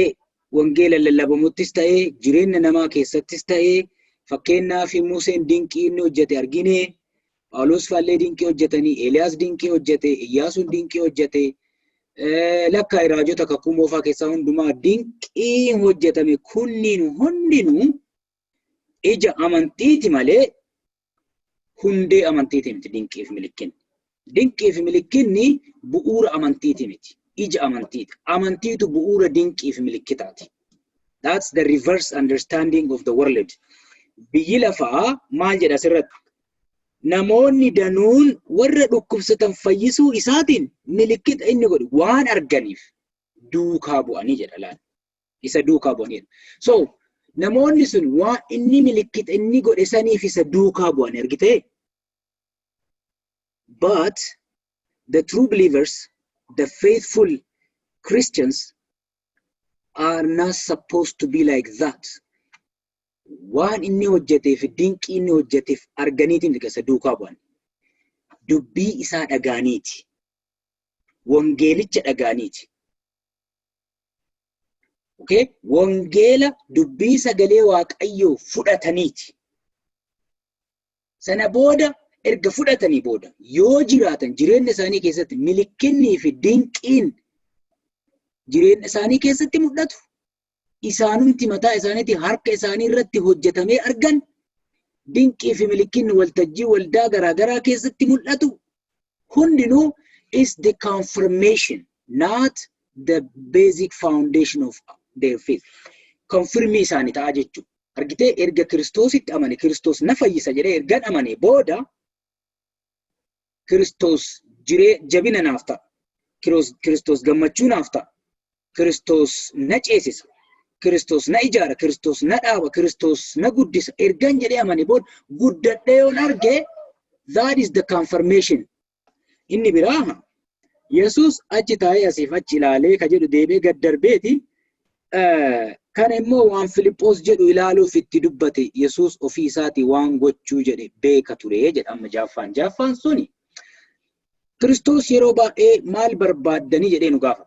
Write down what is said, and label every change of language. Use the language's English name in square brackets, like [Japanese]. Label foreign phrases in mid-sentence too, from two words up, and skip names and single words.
[Oromo] wangeela lallabamuttis ta'ee jireenya namaa keessattis ta'ee fakkeenyaaf Museen dinqii inni hojjete argine, Phaawulos faallee dinqii hojjetanii, Eeliyaas dinqii hojjete, Iyyaasuun dinqii hojjete, lakkaa raajota kakuu moofaa keessaa hundumaa dinqii hojjetame kunniin hundinuu ija amantiiti malee hundee amantiiti miti dinqii fi milikinni. Dinqii fi milikinni bu'uura amantiiti miti. Ija amantiiti. Amantiitu bu'uura dinqii fi milikitaati. [English] That's the reverse understanding of the world. [Oromo] Biyyi lafaa maal jedha asirratti? Namoonni danuun warra dhukkubsatan fayyisuu isaatiin milikita inni godhu waan arganiif duukaa bu'anii jedha laal. Isa duukaa bu'anii. So namoonni sun waan inni milikita inni godhe saniif isa duukaa bu'anii argite. [English] But the true believers, the faithful Christians are not supposed to be like that. [Oromo] Waan inni hojjeteef dinqii inni hojjeteef arganiitiin isa duukaa bu'an. Dubbii isaa dhagaaniiti. Wangeelicha dhagaaniiti. [English] Okay? [Oromo] Wangeela dubbii sagalee Waaqayyoo fudhataniiti. Sana booda erga fudhatanii booda yoo jiraatan jireenya isaanii keessatti milikinnii fi dinqiin jireenya isaanii keessatti mul'atu. Isaanumti mataa isaaniitti harka isaanii irratti hojjetamee argan dinqii fi milikinni waltajjii waldaa garaagaraa keessatti mul'atu hundinuu [English] is the confirmation, not the basic foundation of their faith. [Oromo] Confirmii isaanii ta'a jechuudha. Argitee erga Kiristoositti amane, Kiristoos na fayyisa jedhee ergan amane booda Kiristoos jabina naaf ta'a. Kiristoos gammachuu naaf ta'a. Kiristoos na ceesisa. Kiristoos na ijaara, Kiristoos na dhaaba, Kiristoos na guddisa. Ergan jedhee amane booda guddadhee yoon arge, [English] that is the confirmation. [Oromo] Inni biraa Yesuus achi taa'ee asiif achi ilaalee ka jedhu deebee gad darbeeti. Kana immoo waan Filiphos jedhu ilaaluuf itti dubbate Yesuus ofii isaatii waan gochuu jedhe beeka ture jedhama Jaaffaan suni. Kiristoos yeroo baay'ee maal barbaaddanii jedhee nu gaafata.